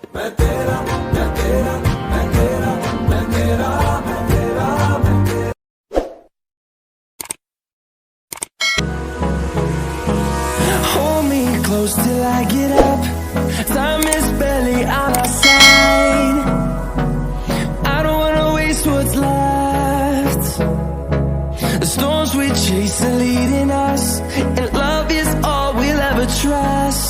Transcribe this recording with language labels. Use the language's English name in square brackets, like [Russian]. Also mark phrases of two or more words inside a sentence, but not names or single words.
[Hindi] मैं तेरा मैं तेरा मैं तेरा मैं तेरा मैं तेरा मैं तेरा। [English] Hold me close till I get up. Time is barely on our side. I don't wanna waste what's left. The storms we chase are leading us, and love is all we'll ever trust.